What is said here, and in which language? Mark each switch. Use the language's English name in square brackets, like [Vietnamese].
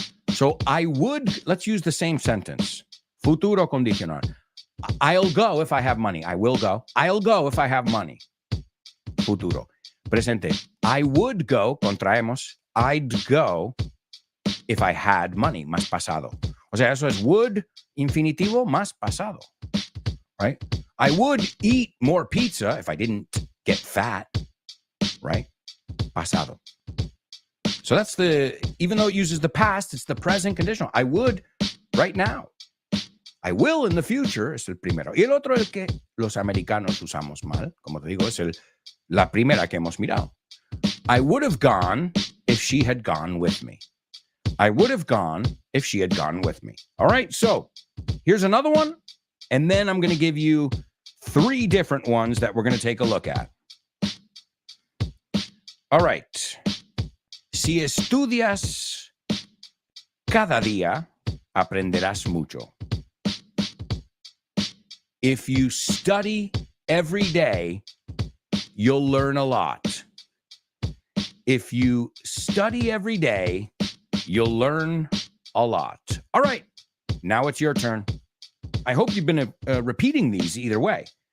[English] So let's use the same sentence. Futuro condicional. I'll go if I have money. I will go. I'll go if I have money. Futuro. Presente. I would go, contraemos, I'd go if I had money, [Spanish] más pasado. O sea, eso es would, infinitivo, más pasado. [English] Right? I would eat more pizza if I didn't get fat. Right? Pasado. So that's even though it uses the past, it's the present conditional. I would right now. I will in the future [Spanish] es el primero. Y el otro, el que los americanos usamos mal, como te digo, es la primera que hemos mirado. [English] I would have gone if she had gone with me. I would have gone if she had gone with me. All right, so here's another one. And then I'm going to give you 3 different ones that we're going to take a look at. All right. [Spanish] Si estudias cada día, aprenderás mucho. [English] If you study every day, you'll learn a lot. If you study every day, you'll learn a lot. All right, now it's your turn. I hope you've been repeating these either way.